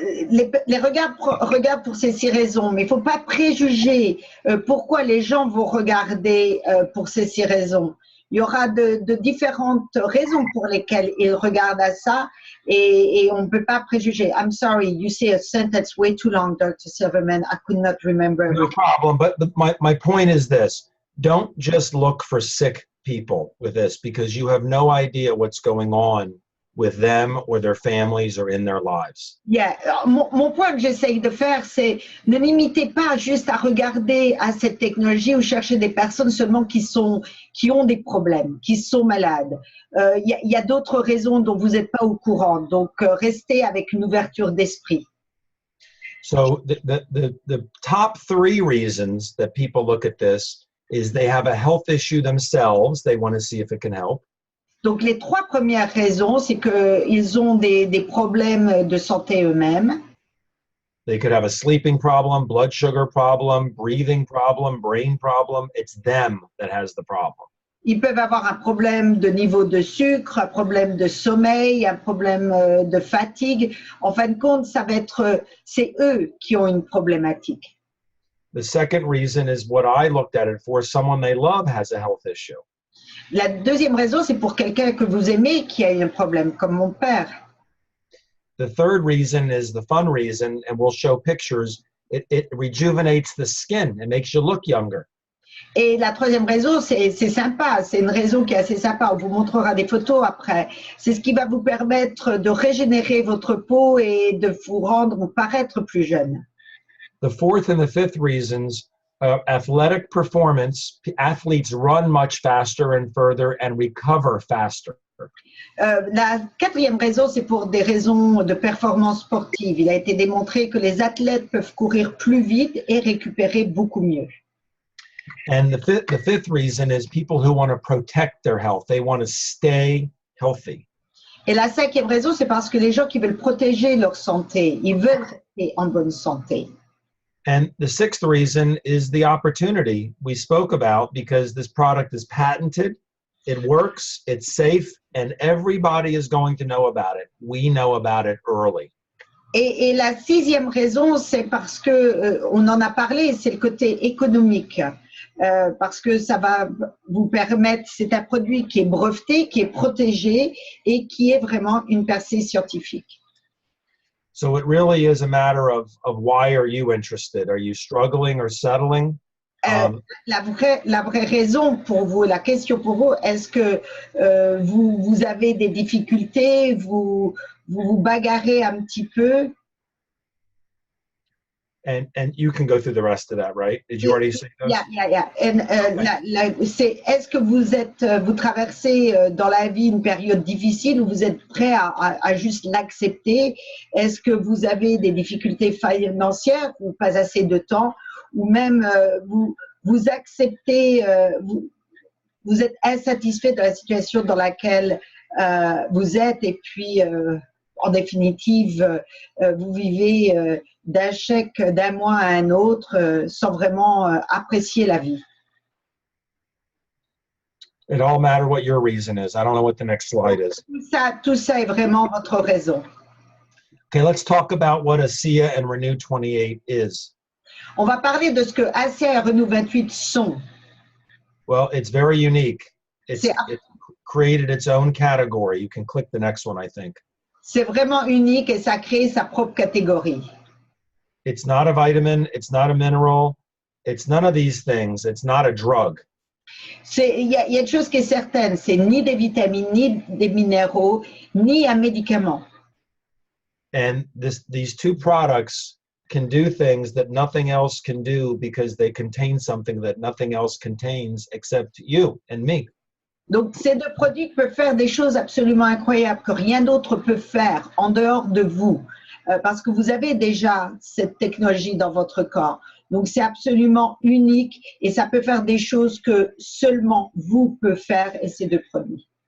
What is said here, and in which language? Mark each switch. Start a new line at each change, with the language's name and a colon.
French: Les regardent pour ces 6 raisons, mais il ne faut pas préjuger pourquoi les gens vont regarder pour ces 6 raisons. Il y aura de différentes raisons pour lesquelles ils regardent à ça et on ne peut pas préjuger.
English: I'm sorry, you say a sentence way too long, Dr. Silverman. I could not remember. No problem, but my point is this. Don't just look for sick people with this because you have no idea what's going on with them or their families or in their lives. Yeah.
French: Mon point que j'essaye de faire, c'est ne limitez pas juste à regarder à cette technologie ou chercher des personnes seulement qui ont des problèmes, qui sont malades. Il y a d'autres raisons dont vous n'êtes pas au courant, donc restez avec une ouverture d'esprit.
English: So the top 3 reasons that people look at this is they have a health issue themselves. They want to see if it can help.
French: Donc, les 3 premières raisons, c'est qu'ils ont des problèmes de santé eux-mêmes.
English: They could have a sleeping problem, blood sugar problem, breathing problem, brain problem. It's them that has the problem.
French: Ils peuvent avoir un problème de niveau de sucre, un problème de sommeil, un problème de fatigue. En fin de compte, c'est eux qui ont une problématique.
English: The second reason is what I looked at it for. Someone they love has a health issue.
French: La deuxième raison, c'est pour quelqu'un que vous aimez qui a un problème, comme mon père.
English: The third reason is the fun reason, and we'll show pictures. It rejuvenates the skin. It makes you look younger.
French: Et la troisième raison, c'est sympa, c'est une raison qui est assez sympa. On vous montrera des photos après. C'est ce qui va vous permettre de régénérer votre peau et de vous rendre ou paraître plus jeune.
English: The fourth and the fifth reasons. Athletic performance, athletes run much faster and further and recover faster.
French: La quatrième raison, c'est pour des raisons de performance sportive. Il a été démontré que les athlètes peuvent courir plus vite et récupérer beaucoup mieux.
English: And the fifth reason is people who want to protect their health. They want to stay healthy.
French: Et la cinquième raison, c'est parce que les gens qui veulent protéger leur santé, ils veulent rester en bonne santé.
English: And the sixth reason is the opportunity we spoke about because this product is patented, it works, it's safe, and everybody is going to know about it. We know about it early.
French: Et la sixième raison, c'est parce que on en a parlé, c'est le côté économique. Parce que ça va vous permettre, c'est un produit qui est breveté, qui est protégé et qui est vraiment une percée scientifique.
English: So it really is a matter of why are you interested? Are you struggling or settling?
French: La vraie raison pour vous, la question pour vous, est-ce que vous avez des difficultés, vous bagarrez un petit peu?
English: And you can go through the rest of that, right? Did you already say those? Yeah.
French: And, est-ce que vous traversez dans la vie une période difficile où vous êtes prêt à juste l'accepter? Est-ce que vous avez des difficultés financières ou pas assez de temps? Ou même vous acceptez, vous êtes insatisfait de la situation dans laquelle vous êtes et puis en définitive vous vivez d'un chèque d'un mois à un autre sans vraiment apprécier la vie.
English: It all matter what your reason is. I don't know what the next slide is.
French: Tout ça est vraiment votre raison.
English: Okay, let's talk about what Asea and Renew 28 is.
French: On va parler de ce que Asea et Renew 28 sont.
English: Well, it's very unique. It's created its own category. You can click the next one, I think.
French: C'est vraiment unique et ça a créé sa propre catégorie.
English: It's not a vitamin. It's not a mineral. It's none of these things. It's not a drug.
French: Il y a une chose qui est certaine, c'est ni des vitamines, ni des minéraux, ni un médicament.
English: And these two products can do things that nothing else can do because they contain something that nothing else contains except you and me.
French: Donc, ces deux produits peuvent faire des choses absolument incroyables que rien d'autre peut faire en dehors de vous, parce que vous avez déjà cette technologie dans votre corps. Donc, c'est absolument unique et ça peut faire des choses que seulement vous pouvez faire et ces deux produits.